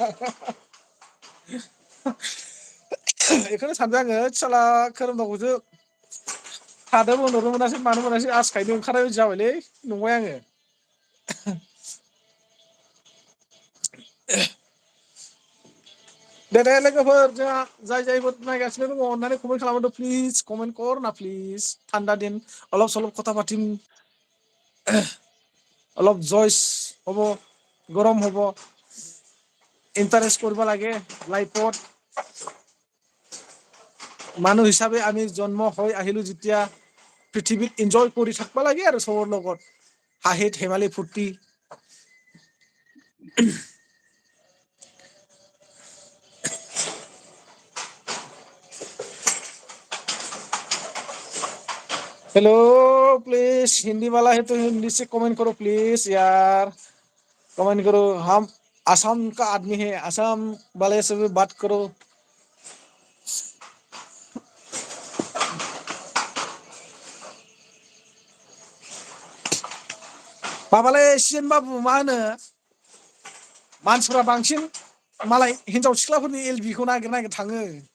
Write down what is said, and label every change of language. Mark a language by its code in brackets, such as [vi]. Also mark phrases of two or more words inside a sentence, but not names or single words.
[brx] बेखौनो सानदों आङो साला खोरोमदावखौसो थादों होनहरनो मोनासै मानो मोनासै आसखायनो ओंखारनाय बायदि जाबायलै नंबाय आङो। दे लोगोफोर जोंहा जाय नायगासिनो दङ अननानै कमेन्ट खालामहरदो प्लिज [as] কমেন্ট কৰ না প্লিজ ঠান্ডা দিন অলপ চলপ কথা পাতিম অলপ জয়চ হ'ব গৰম হ'ব ইণ্টাৰেষ্ট কৰিব লাগে লাইফত। মানুহ হিচাপে আমি জন্ম হৈ আহিলো যেতিয়া পৃথিৱীত এনজয় কৰি থাকিব লাগে আৰু চবৰ লগত হাঁহি ধেমালি ফূৰ্তি। [hi] हेलो प्लीज हिंदी वाला है तो हिंदी से कमेंट करो प्लीज यार कमेंट करो। हम असम का आदमी है असम वाले से भी बात करो। [brx] माबालै सिजेन बाबु मा होनो मानसिफ्रा बांसिन मालाय हिनजाव सिख्लाफोरनि एलबिखौ नागिर थाङो।